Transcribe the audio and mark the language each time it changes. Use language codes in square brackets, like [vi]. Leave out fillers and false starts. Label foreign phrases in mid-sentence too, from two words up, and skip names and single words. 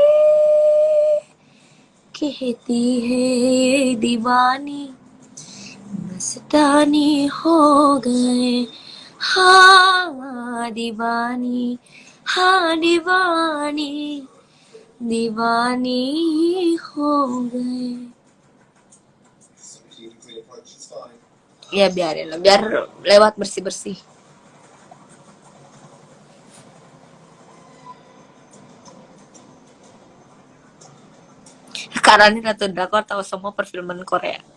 [hi] कहती है दीवानी मस्तानी हो गए हाँ दीवानी हो गए. [id] Ya biarin lah, biar lewat bersih-bersih. Karena ini Ratu Drakor tahu semua perfilman Korea.